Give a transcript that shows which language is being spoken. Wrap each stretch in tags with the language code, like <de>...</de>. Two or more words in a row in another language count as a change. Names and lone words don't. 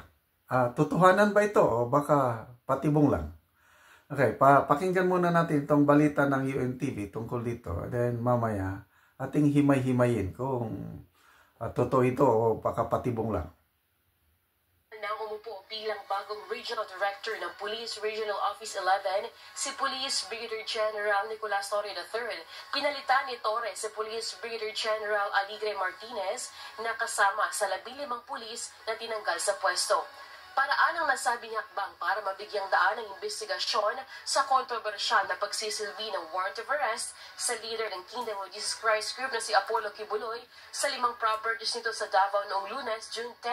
<tl>Totohanan ba ito o baka patibong lang? Okay, pakinggan muna natin itong balita ng UNTV tungkol dito. Then mamaya ating himay-himayin kung totoo ito o baka patibong lang. Bilang bagong Regional Director ng Police Regional Office 11, si Police Brigadier General Nicolas Torre III. Pinalitan ni Torre si Police Brigadier General Aligre Martinez na kasama sa 15 pulis na tinanggal sa pwesto. Paraan ang nasabing hakbang para mabigyang daan ang investigasyon sa kontrobersyal na pagsisilbi ng</tl> <en>warrant of arrest</en> <tl>sa leader ng Kingdom of Jesus Christ Group na si Apollo Kibuloy sa 5 properties nito sa Davao noong Lunes, June 10.</tl>